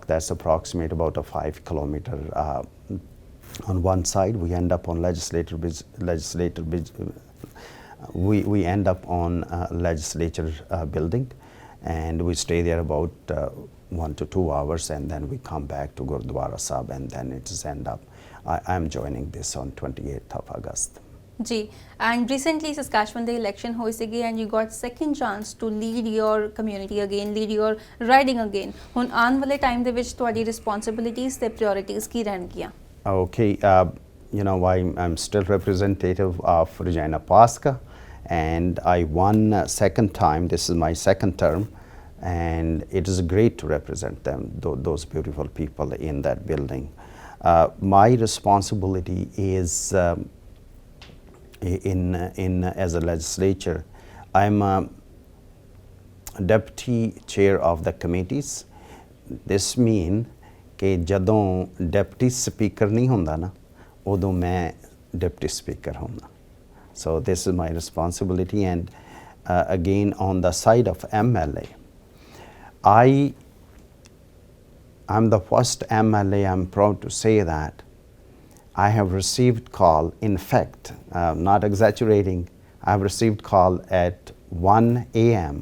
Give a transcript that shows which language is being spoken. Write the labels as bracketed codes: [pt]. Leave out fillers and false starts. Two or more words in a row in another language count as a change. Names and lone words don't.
[en] That's approximate about a 5 kilometer. On one side we end up on we end up on legislature building, and we stay there about 1 to 2 hours, and then we come back to Gurdwara Sahib, and then it's end up. I'm joining this on 28th of August. Ji, and recently Saskatchewan the election [pa] ਹੋਏ ਸੀਗੇ, [en] and you got second chance to lead your community again, lead your riding again. [pa] ਹੁਣ ਆਣੇ ਵਾਲੇ time ਦੇ ਵਿੱਚ ਤੁਹਾਡੀ responsibilities ਤੇ priorities ਕੀ ਰਹਿਣਗੀਆਂ? [en] Okay, I'm still representative of Regina pasqua, and I won second time. This is my second term, and it is great to represent them, those beautiful people in that building. My responsibility is as a legislature. I'm a deputy chair of the committees. This means [pa] ਕਿ ਜਦੋਂ [en] deputy speaker [pa] ਨਹੀਂ ਹੁੰਦਾ ਨਾ, ਉਦੋਂ ਮੈਂ [en] deputy speaker [pa] होंदा. [en] So this is my responsibility, and again on the side of MLA, I'm the first MLA, I'm proud to say that. I have received call, in fact, not exaggerating, I have received call at 1 a.m.